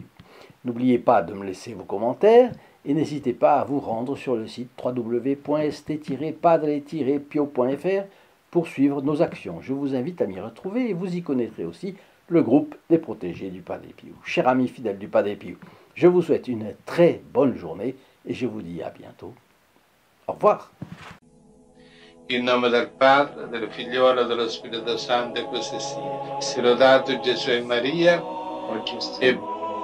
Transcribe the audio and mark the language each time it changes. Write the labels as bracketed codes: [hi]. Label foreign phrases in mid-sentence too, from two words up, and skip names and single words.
[fr] N'oubliez pas de me laisser vos commentaires et n'hésitez pas à vous rendre sur le site www.st-padre-pio.fr pour suivre nos actions. Je vous invite à m'y retrouver et vous y connaîtrez aussi le groupe des protégés du Padre Pio. Chers amis fidèles du Padre Pio, je vous souhaite une très bonne journée et je vous dis à bientôt. Au revoir. [it] In nome del Padre, del Figliolo e dello Spirito Santo, così sia. Sia lodato Gesù e Maria, e